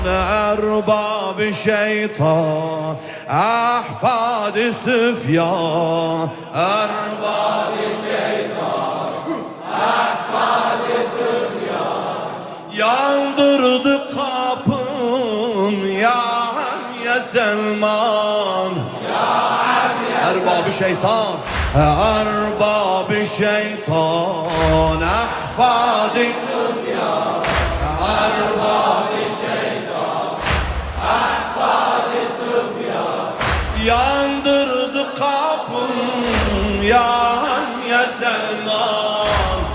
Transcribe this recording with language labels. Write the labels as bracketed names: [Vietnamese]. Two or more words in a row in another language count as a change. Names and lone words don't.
[Arabic] أرباب شيطان أحفاد سفيان أرباب شيطان أحفاد سفيان [Turkish] yandırdı kapın ya Selman Erbab-ı şeytan Erbab-ı şeytan Ahfad-ı Süfyan Erbab-ı şeytan Ahfad-ı Süfyan yandırdı kapın ya Selman